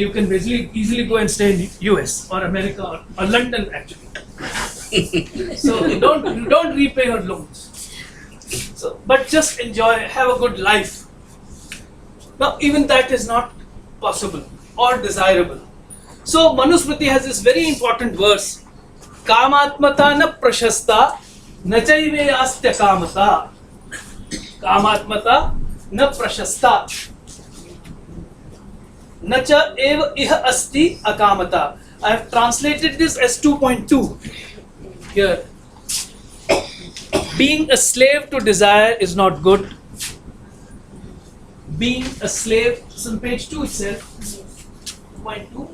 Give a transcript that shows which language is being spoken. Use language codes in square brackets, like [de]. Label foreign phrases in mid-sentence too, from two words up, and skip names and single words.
[en] You can easily go and stay in US or America or London actually. So don't repay your loans. So, but just enjoy, have a good life. Now, even that is not possible or desirable. So, Manusmriti has this very important verse. [sa] कामात्मता न प्रशस्ता न चैव अस्त्य कामता. कामात्मता न प्रशस्ता न च एव इह अस्ति अकामता. [en] I have translated this as 2.2 here. Being a slave to desire is not good. Being a slave, it's on page 2 itself. 2.2.